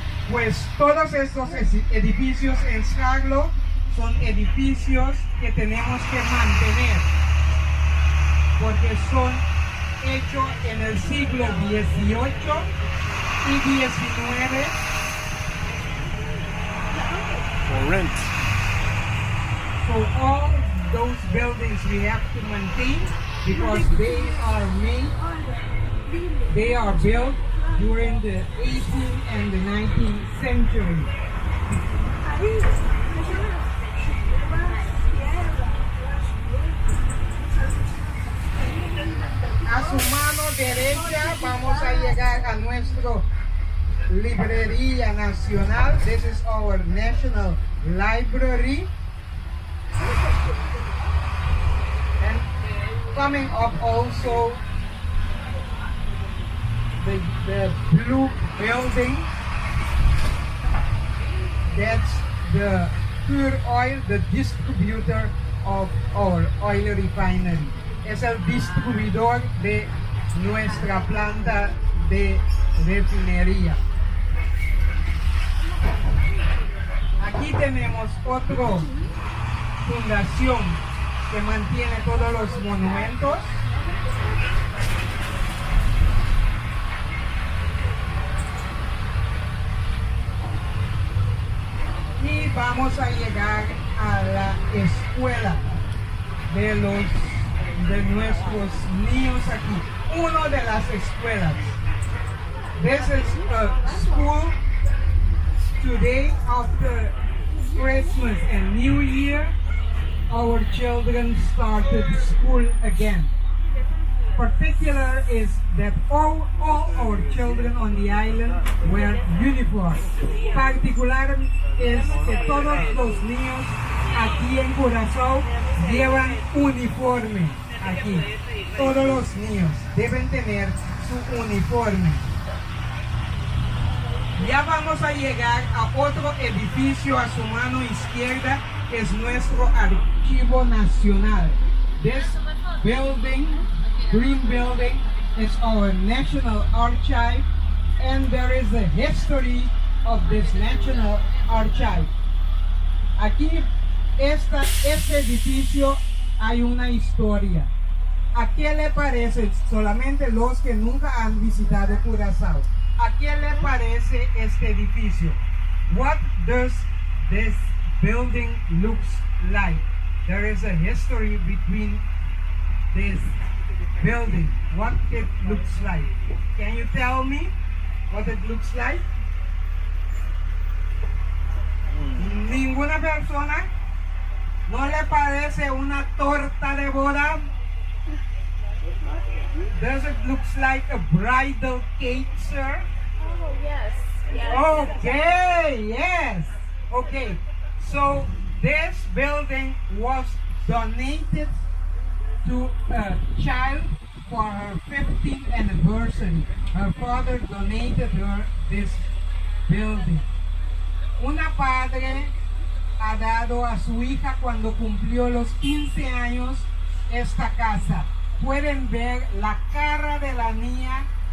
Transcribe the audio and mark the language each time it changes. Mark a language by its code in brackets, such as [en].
[es] Pues todos estos edificios en Charlo son edificios que tenemos que mantener porque son hechos en el siglo XVIII y XIX. [en] For rent. So all those buildings we have to maintain because they are built during the 18th and the 19th century. [es] A su mano derecha vamos a llegar a nuestra librería nacional. [en] This is our national library. And coming up also the blue building. That's the pure oil, the distributor of our oil refinery. [es] Es el distribuidor de nuestra planta de refinería. Aquí tenemos otra fundación que mantiene todos los monumentos. Y vamos a llegar a la escuela de nuestros niños aquí. Una de las escuelas. [en] This is a school. Today, after Christmas and New Year, our children started school again. Particular is that all our children on the island wear uniform. [es] Particular es que todos los niños aquí en Curazao llevan uniforme. Aquí, todos los niños deben tener su uniforme. Ya vamos a llegar a otro edificio a su mano izquierda, que es nuestro Archivo Nacional. This building, green building, is our National Archive, and there is a history of this National Archive. Aquí, este edificio, hay una historia. ¿A qué le parece? Solamente los que nunca han visitado Curazao. ¿A qué le parece este edificio? [en] What does this building looks like? There is a history between this building. What it looks like? Can you tell me what it looks like? [es] ¿Ninguna persona? ¿No le parece una torta de boda? [en] Does it look like a bridal cake, sir? Oh, yes. Okay, yes. Okay, so this building was donated to a child for her 15th anniversary. Her father donated her this building. [es] Una padre ha dado a su hija cuando cumplió los 15 años esta casa. Pueden ver la cara de la niña.